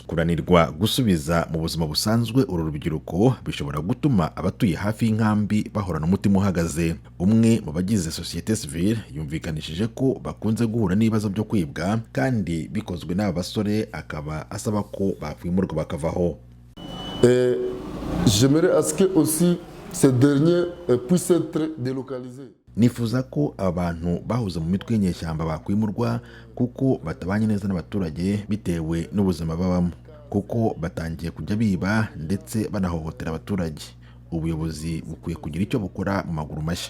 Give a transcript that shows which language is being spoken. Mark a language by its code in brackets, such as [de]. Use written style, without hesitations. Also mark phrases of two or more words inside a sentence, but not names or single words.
[rw] Kuranirwa gusubiza mu buzima busanzwe uru rubyiruko bishobora gutuma abatuye hafi y'inkambi bahorana umutima uhagaze. Umwe mu bagize [fr] societe civile [rw] yumvikanishije ko bakunze guhura n'ibibazo byo kwibwa, kandi bikozwe n'aba basore, akaba asaba ko bakwimurwa bakavaho. [fr] J'aimerais à ce que aussi ces derniers puissent être délocalisés. [rw] Nifuza ko abantu bahuze mu mitwe y'inyeshyamba bakwimurwa, kuko batabanye neza n'abaturage bitewe n'ubuzima babamo, kuko batangiye kujya biba ndetse banahohotera abaturage. Ubuyobozi bukwiye kugira icyo bukora mu maguru mashya.